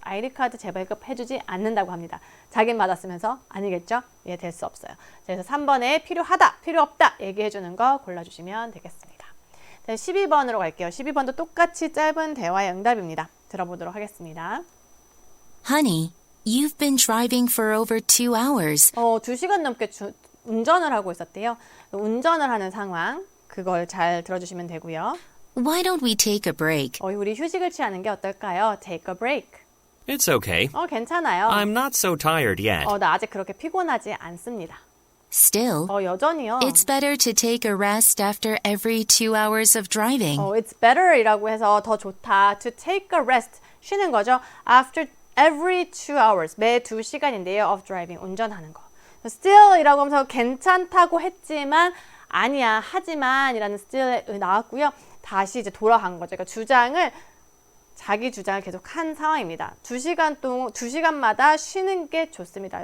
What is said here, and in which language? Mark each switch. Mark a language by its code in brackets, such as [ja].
[ko] ID 카드 재발급 해주지 않는다고 합니다. 자긴 받았으면서 아니겠죠? 될 수 없어요. 그래서 3번에 필요하다, 필요 없다 얘기해주는 거 골라주시면 되겠습니다. 12번으로 갈게요. 12번도 똑같이 짧은 대화의 응답입니다. 들어보도록 하겠습니다. [en] Honey, you've been driving for over 2 hours. [ko] 2시간 넘게 운전을 하고 있었대요. 운전을 하는 상황, 그걸 잘 들어주시면 되고요. [en] Why don't we take a break? [ko] 우리 휴식을 취하는 게 어떨까요? [en] Take a break. It's okay. [ko] 괜찮아요. [en] I'm not so tired yet. [ko] 나 아직 그렇게 피곤하지 않습니다. [en] Still, [ko] 여전히요. [en] it's better to take a rest after every 2 hours of driving. It's better [ko] 이라고 해서 더 좋다. [en] To take a rest, [ko] 쉬는 거죠. [en] After every 2 hours, [ko] 매 2시간인데요. [en] Of driving, [ko] 운전하는 거. Still이라고 하면서 괜찮다고 했지만 아니야, 하지만 이라는 still 나왔고요. 다시 이제 돌아간 거죠. 그러니까 자기 주장을 계속 한 상황입니다. 2시간마다 쉬는 게 좋습니다.